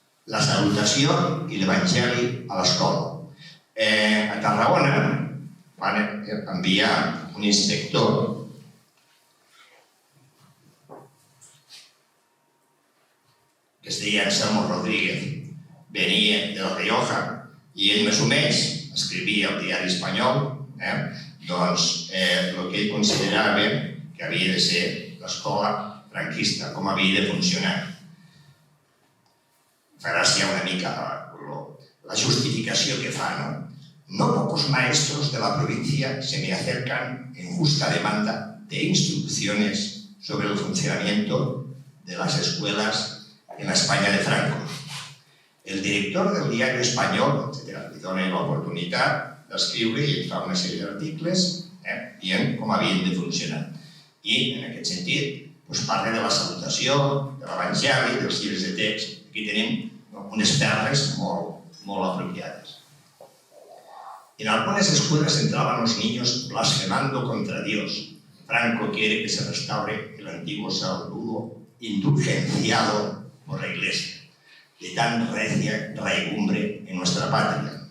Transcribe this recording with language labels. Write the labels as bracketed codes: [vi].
[ca] La salutació i l'evangeli a l'escola. A Tarragona van enviar un inspector que es deia Anselmo Rodríguez, venia de la Rioja i ell més o menys escrivia al diari espanyol el que ell considerava que havia de ser l'escola franquista, com havia de funcionar. Fa gràcia una mica la justificació que fa, ¿no? [es] No pocos maestros de la provincia se me acercan en justa demanda de instrucciones sobre el funcionamiento de las escuelas en la España de Franco. [ca] El director del diario espanyol, etc., li dona l'oportunitat d'escriure i fa una sèrie d'articles dient com havien de funcionar. I, en aquest sentit, parla de la salutació, de l'evangeli, dels llibres de text. Aquí tenim unes perles molt apropiades. [es] En algunas escuelas entraban los niños blasfemando contra Dios. Franco quiere que se restaure el antiguo saludo indulgenciado por la Iglesia, de tan recia raigumbre en nuestra patria.